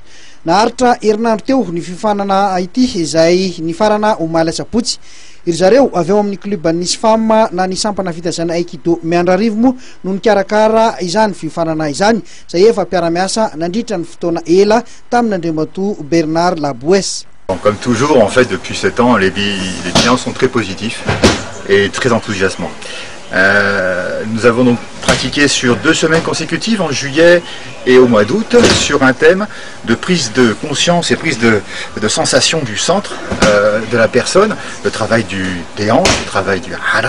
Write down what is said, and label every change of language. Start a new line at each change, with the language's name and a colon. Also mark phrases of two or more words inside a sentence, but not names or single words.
Malagasy: Naharitra herinandro teo ny fifanana ity izay ny farana omaly sabotsy. Iry zareo avy ao amin'ny kluban'ny SFAM na ny sampana fitazana aikido Miandrarivo moa no nikarakara izany fifanana izany izay efa mpiara-miasa nandritra ny fotoana ela tamin'ny andriamatoa Bernard Labouesse.
French: Comme toujours, en fait, depuis 7 ans, les clients sont très positifs et très enthousiasmants. Nous avons donc pratiqué sur 2 semaines consécutives, en juillet et au mois d'août, sur un thème de prise de conscience et prise de sensation du centre de la personne, le travail des hanches, le travail du hara.